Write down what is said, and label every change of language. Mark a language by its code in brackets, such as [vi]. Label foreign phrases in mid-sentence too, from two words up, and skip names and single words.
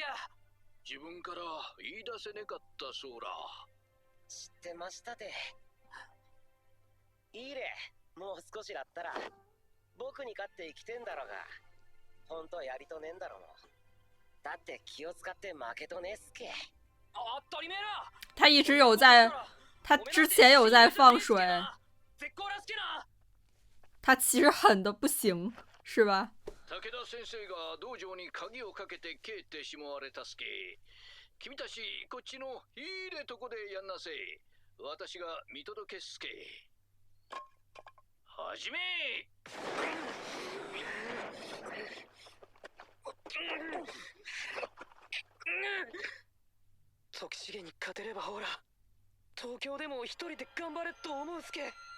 [ja] 自分から言い出せねかったそうら。知ってましたて。いいれ、もう少しだったら僕に勝って生きてんだろうが、ほんとやりとねえんだろう。だって気を使って負けとねえっすけ。 [zh] 他一直有在，他之前有在放水，他其实狠的不行，是吧？ [ja] 武田先生が道場に鍵をかけて帰ってしまわれたすけ。君たちこっちのいいれとこでやんなせ。私が見届けっすけ。はじめ。徳重に勝てればほら、東京でも一人で頑張れと思うすけ。